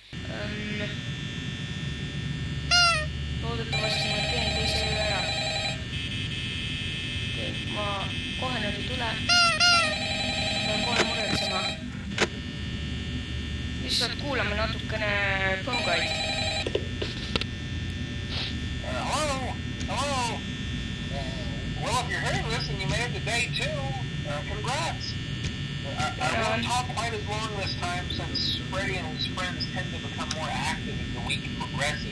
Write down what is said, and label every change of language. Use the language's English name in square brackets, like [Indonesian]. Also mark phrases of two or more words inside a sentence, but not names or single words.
[Estonian] Loodetavasti ma teen teise üle ära. Ma kohe nüüd ei tule. Pean kohe muretsema. Lihtsalt kuulame natukene põngaid. [English] Hello. Well, if you're hearing this and you made it to day 2, congrats. I won't talk quite as long this time since Freddy and his friends tend to become more active as the week progresses.